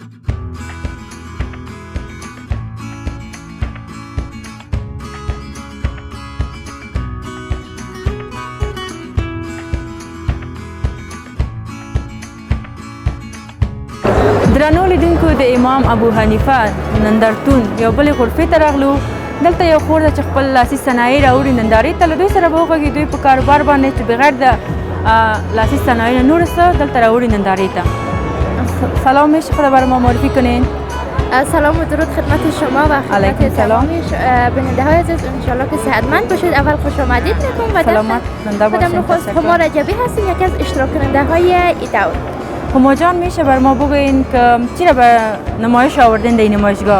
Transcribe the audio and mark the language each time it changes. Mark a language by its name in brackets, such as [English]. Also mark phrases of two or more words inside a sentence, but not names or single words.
[Pashto] درنو لیدونکو، د امام ابو حنیفه نندارتون یو بلې غرفې ته راغلو. دلته یو خور ده چې خپل لاسي صنایع راوړي نندارې ته. له دوی سره به وغږېږو دوی په کاروبار باندې چې بغیر د لاسي صنایع نه نور څه دلته راوړي نندارې ته. [Persian] سلام، میشه خود برای ما معرفی کنین؟ سلام و درود خدمت شما و خدمت تمام بیننده های عزیز. انشالله که صحتمند باشید. اول خوش آمدید میگم و سلامت زنده باشید. خودم نخست هما رجبی هستیم، یکی از اشتراک کننده های ایداور. هما جان، میشه بر ما بگوین که چرا به نمایش آوردین در این نمایشگاه؟